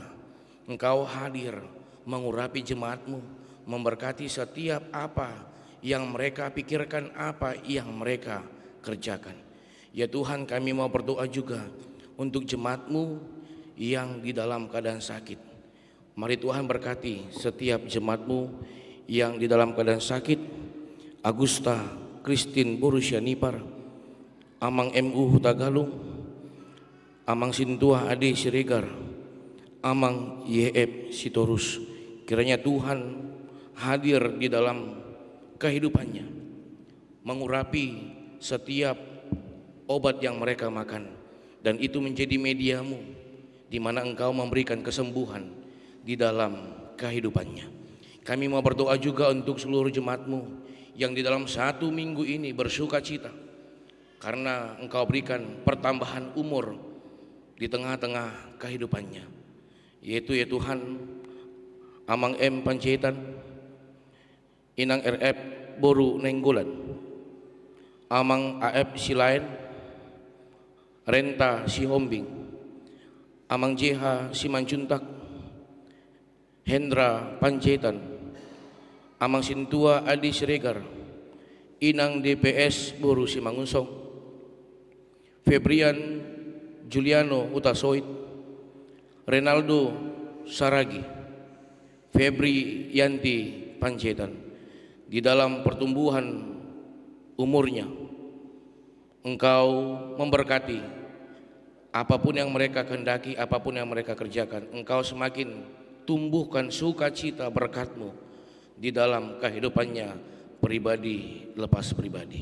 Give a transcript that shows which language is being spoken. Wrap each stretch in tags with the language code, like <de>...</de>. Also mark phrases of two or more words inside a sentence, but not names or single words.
<id>Engkau hadir mengurapi jemaat-Mu, memberkati setiap apa yang mereka pikirkan, apa yang mereka kerjakan. Ya Tuhan, kami mau berdoa juga untuk jemaat-Mu yang di dalam keadaan sakit. Mari Tuhan berkati setiap jemaat-Mu yang di dalam keadaan sakit. Agusta Christine Borussia Nipar, Amang MU Hutagalung, Amang Sintua Ade Siregar, Amang YF Sitorus. Kiranya Tuhan hadir di dalam kehidupannya, mengurapi setiap obat yang mereka makan, dan itu menjadi mediamu di mana Engkau memberikan kesembuhan di dalam kehidupannya. Kami mau berdoa juga untuk seluruh jemaat-Mu yang di dalam 1 minggu ini bersuka cita karena Engkau berikan pertambahan umur di tengah-tengah kehidupannya, yaitu ya Tuhan, Amang M Panjaitan, Inang RF Boru Nenggolan, Amang AF Silain, Renta Sihombing, Amang JH Simanjuntak, Hendra Panjaitan, Amang Sintua Adi Siregar, Inang DPS Boru Simangunsong, Febrian Juliano Utasoit, Renaldo Saragi, Febri Yanti Panjaitan. Di dalam pertumbuhan umurnya Engkau memberkati apapun yang mereka kehendaki, apapun yang mereka kerjakan. Engkau semakin tumbuhkan sukacita berkat-Mu di dalam kehidupannya pribadi lepas pribadi.</id>